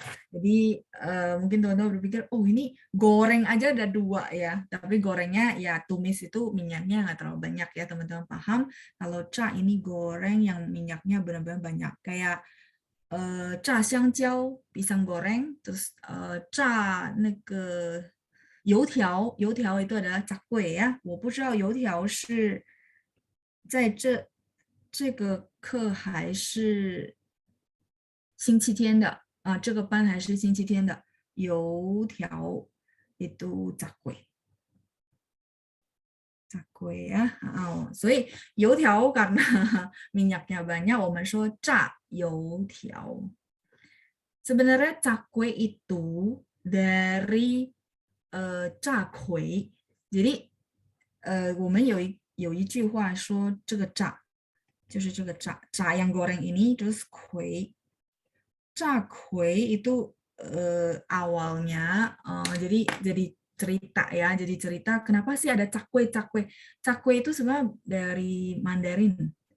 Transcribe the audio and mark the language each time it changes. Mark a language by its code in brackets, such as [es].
[id] Jadi mungkin teman-teman berpikir, oh ini goreng aja ada dua ya, tapi gorengnya ya tumis itu minyaknya nggak terlalu banyak ya teman-teman paham. Kalau ca ini goreng yang minyaknya benar-benar banyak, kayak [zh] 炸香蕉 [id] pisang goreng, terus [zh] 炸那个油条，油条 [id] itu adalah cakwe ya. [zh] 我不知道油条是在这个课还是星期天的啊？这个班还是星期天的？ [id] 油条 itu cakwe。 cakwe ya. [zh] Oh, 所以油条 [id] karena minyaknya banyak, [zh] 我们说炸油条。 [id] Sebenarnya cakwe itu dari 炸葵，jadi [zh] 我们有一句话说这个炸就是这个炸 [id] yang goreng ini terus 葵，炸葵 itu awalnya jadi cerita ya, jadi cerita kenapa sih ada cakwe cakwe itu sebenarnya dari Mandarin.